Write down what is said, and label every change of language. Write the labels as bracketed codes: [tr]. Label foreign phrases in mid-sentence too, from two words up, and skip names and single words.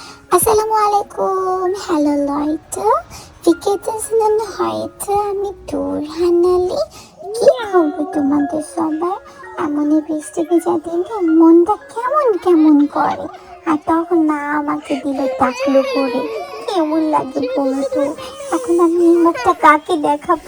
[de] Assalamualaikum. Halo Leute. Wie geht es Ihnen heute? [bn] আমি তুরহান আলী। কি খবর তোমাদের সবার? এমনই বৃষ্টি ভেজা দিনে মনটা কেমন কেমন করে, আর তখন মা আমাকে দিল টাকলো করে। কেমন লাগে বলো তো? এখন আমি মুখটা কাকে দেখাবো?